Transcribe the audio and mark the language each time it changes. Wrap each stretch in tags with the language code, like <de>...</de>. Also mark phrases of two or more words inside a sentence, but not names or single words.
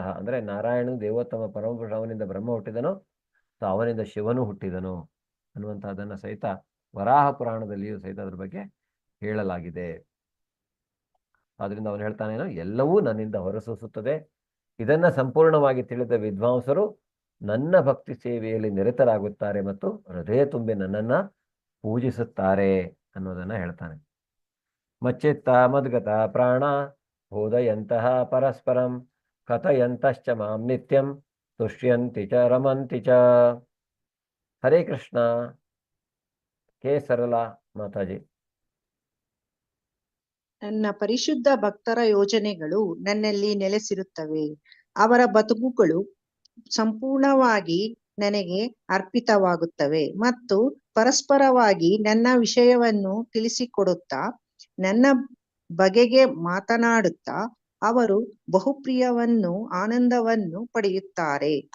<kn>ಅಂದರೆ ನಾರಾಯಣನು ದೇವೋತ್ತಮ ಪರಮಪುರುಷ, ಅವನಿಂದ ಬ್ರಹ್ಮ ಹುಟ್ಟಿದನು, ಅವನಿಂದ ಶಿವನು ಹುಟ್ಟಿದನು ಅನ್ನುವಂಥದ್ದನ್ನು ಸಹಿತ ವರಾಹ ಪುರಾಣದಲ್ಲಿಯೂ ಸಹಿತ ಅದ್ರ ಬಗ್ಗೆ ಹೇಳಲಾಗಿದೆ. ಆದ್ರಿಂದ ಅವನು ಹೇಳ್ತಾನೇನೋ ಎಲ್ಲವೂ ನನ್ನಿಂದ ಹೊರಸೂಸುತ್ತದೆ. ಇದನ್ನ ಸಂಪೂರ್ಣವಾಗಿ ತಿಳಿದ ವಿದ್ವಾಂಸರು ನನ್ನ ಭಕ್ತಿ ಸೇವೆಯಲ್ಲಿ ನಿರತರಾಗುತ್ತಾರೆ ಮತ್ತು ಹೃದಯ ತುಂಬಿ ನನ್ನನ್ನ ಪೂಜಿಸುತ್ತಾರೆ ಅನ್ನೋದನ್ನ ಹೇಳ್ತಾನೆ.</kn> <sa>ಮಚ್ಚಿತ್ತ ಮದ್ಗತ ಪ್ರಾಣ ಬೋಧಯಂತಹ ಪರಸ್ಪರಂ ಕಥಯಂತಶ್ಚ ಮಾಂ ನಿತ್ಯಂ ತುಷ್ಯಂತಿ ಚ ರಮಂತಿ ಚ.</sa> <kn>ಹರೇ ಕೃಷ್ಣ. ಕೆ ಸರಳಾ ಮಾತಾಜಿ. ನನ್ನ ಪರಿಶುದ್ಧ ಭಕ್ತರ ಯೋಜನೆಗಳು ನನ್ನಲ್ಲಿ ನೆಲೆಸಿರುತ್ತವೆ. ಅವರ ಬದುಕುಗಳು ಸಂಪೂರ್ಣವಾಗಿ ನನಗೆ ಅರ್ಪಿತವಾಗುತ್ತವೆ ಮತ್ತು ಪರಸ್ಪರವಾಗಿ ನನ್ನ ವಿಷಯವನ್ನು ತಿಳಿಸಿಕೊಡುತ್ತಾ ನನ್ನ ಬಗೆಗೆ ಮಾತನಾಡುತ್ತಾ ಅವರು ಬಹುಪ್ರಿಯವನ್ನು ಆನಂದವನ್ನು ಪಡೆಯುತ್ತಾರೆ.</kn>